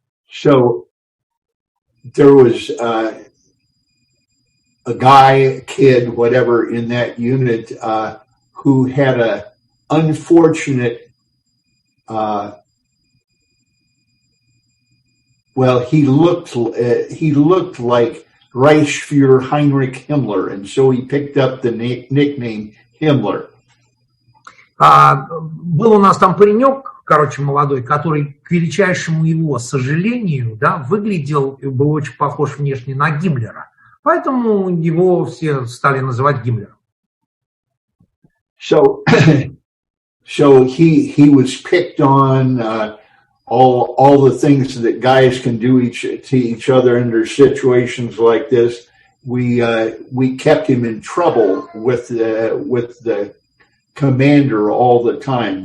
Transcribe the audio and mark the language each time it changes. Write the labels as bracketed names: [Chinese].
[English] So there was a guy, kid, whatever, in that unit who had a unfortunate, he looked like Reichsfuhrer Heinrich Himmler, and so he picked up the nickname Himmler. [Russian] Был у нас там паренек, молодой, который, к величайшему его сожалению, выглядел и был очень похож внешне на Гиммлера. Поэтому его все стали называть Гиммлером. [English] So he was picked on, all the things that guys can do to each other under situations like this. We kept him in trouble with the commander all the time.